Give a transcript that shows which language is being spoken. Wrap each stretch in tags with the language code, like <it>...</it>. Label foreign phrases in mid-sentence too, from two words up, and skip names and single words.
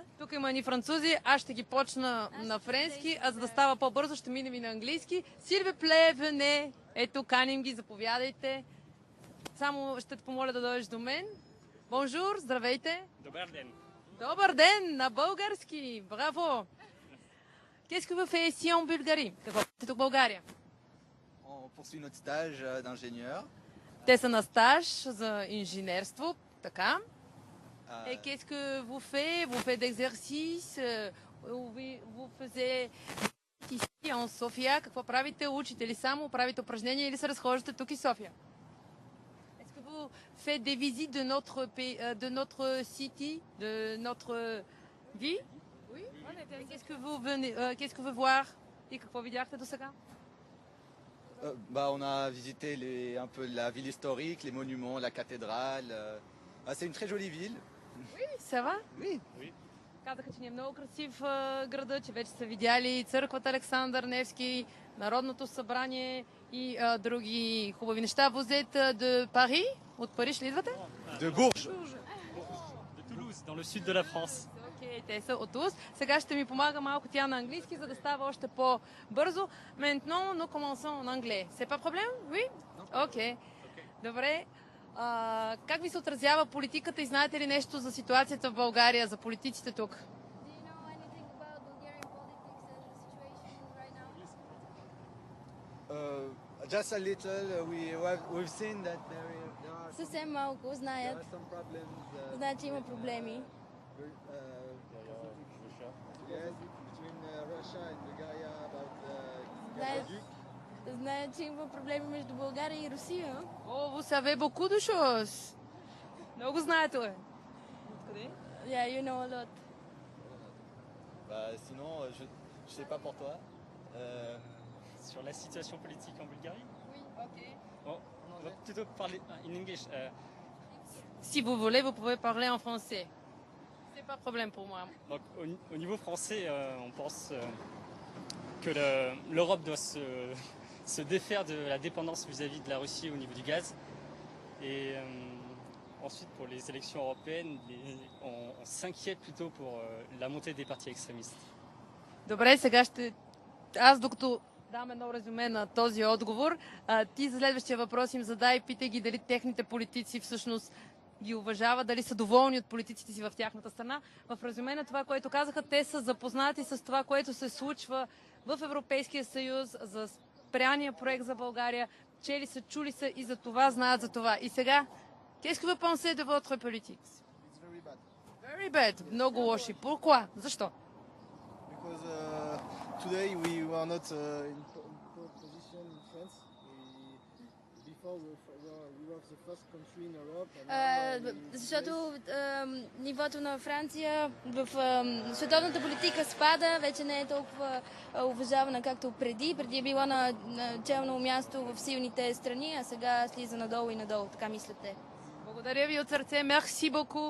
<bg>Тук има ни французи, аз ще ги почна на френски, а за да става по-бързо ще минем и на английски.</bg> <fr>S'il vous plaît, venez,</fr> <bg>ето каним ги, заповядайте. Само ще те помоля да дойдеш до мен. Бонжур, здравейте. Добър ден. Добър ден на български, браво.</bg> <fr>Qu'est-ce que vous faites ici en Bulgarie?</fr> <bg>Какво правите тук в България?</bg> <fr>On poursuit notre stage d'ingénieur.</fr> <bg>Те са на стаж за инженерство, така.</bg> <fr>Et qu'est-ce que vous faites? Vous faites d'exercices? Vous faisiez ici en</fr> <bg>София? Какво правите? Учите ли само? Правите упражнения или се разхождате тук и София?</bg> <fr>Est-ce que vous faites des visites de notre pays, de notre city, de notre ville? Oui. Qu'est-ce que vous venez, qu'est-ce que vous voir?</fr> <bg>И какво видяхте до сега?</bg> <fr>On a visité un peu la ville historique, les monuments, la cathédrale. C'est une très jolie ville. Oui, ça va? Oui.</fr> <bg>Казаха, че ни е много красив града, че вече са видяли църквата Александър Невски, Народното събрание и други хубави неща.</bg> <fr>Vous êtes de Paris?</fr> <bg>От Париж ли идвате?</bg> <fr>De Bourges. De Toulouse, dans le sud de la France.</fr> <bg>Окей, те са от Тулуз. Сега ще ми помага малко тя на английски, за да става още по-бързо.</bg> <fr>Maintenant, nous commençons en anglais. C'est pas problème? Oui?</fr> <bg>Окей. Добре. Как ви се отразява политиката и знаете ли нещо за ситуацията в България, за политиците тук?</bg> <en>Do you know anything about Bulgarian politics and the situation right now? Just a little. We've seen that there are</en> <bg>Съвсем малко знаят.</bg> <en>some problems.</en> <bg>Знаят, че има проблеми.</bg> <en>Yes, between Russia and Bulgaria about</en> <bg>Знаят,</bg> <en>gazoduc.</en> <bg>знаят, че има проблеми между България и Русия. О,</bg> <fr>vous savez beaucoup de choses.</fr> <bg>Много знаете, ли? Откъде?</bg> <en>Yeah, you know a lot.</en> <fr>Sinon, je sais pas pour toi. Sur la situation politique en Bulgarie. Oui, ok. Bon, on va plutôt parler</fr> <en>in English.</en> <fr>Si vous voulez, vous pouvez parler en français. C'est pas problème pour moi. Donc, au niveau français, on pense que l'Europe doit se défaire de la dépendance vis-à-vis de la Russie au niveau du gaz. Et ensuite, pour les élections européennes, on s'inquiète plutôt pour la montée des partis extrémistes.</fr> <bg>Добре, сега аз докато дам едно резюме на този отговор, ти за следващия въпрос им задай и питай ги дали техните политици всъщност ги уважават, дали са доволни от политиците си в тяхната страна. В резюме на това, което казаха, те са запознати с това, което се случва в Европейския съюз, за спряния проект за България, чели са, чули са и за това знаят за това. И сега,</bg> <fr>qu'est-ce que vous pensez de votre politique?</fr> <en>It's very bad. Very bad.</en> <bg>Много лоши. Pourquoi? Защо?</bg> <en>Because today we were not in pole position in France. Before we were the first country in Europe.</en> <bg>Защото нивото на Франция в световната политика спада, вече не е толкова уважавана както преди. Преди е била на челно място в силните страни, а сега слиза надолу и надолу, така мислите. Благодаря ви от сърце.</bg> <fr>Merci beaucoup.</fr>